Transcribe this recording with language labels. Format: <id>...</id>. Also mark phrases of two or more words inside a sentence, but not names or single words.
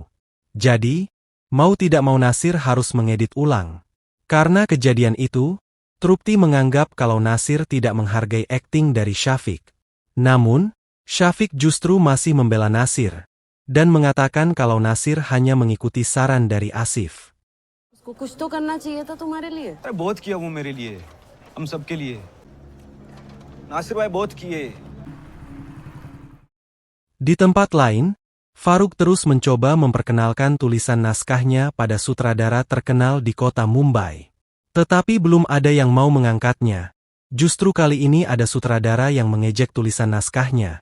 <id>Jadi, mau tidak mau Nasir harus mengedit ulang. Karena kejadian itu, Trupti menganggap kalau Nasir tidak menghargai akting dari Syafiq. Namun, Syafiq justru masih membela Nasir, dan mengatakan kalau Nasir hanya mengikuti saran dari Asif.</id> <hi>उसको कुछ तो करना चाहिए था तुम्हारे लिए अरे बहुत किया वो मेरे लिए, हम सबके लिए. नासिर भाई बहुत किए.</hi> <id>Di tempat lain, Farug terus mencoba memperkenalkan tulisan naskahnya pada sutradara terkenal di kota Mumbai. Tetapi belum ada yang mau mengangkatnya. Justru kali ini ada sutradara yang mengejek tulisan naskahnya.</id>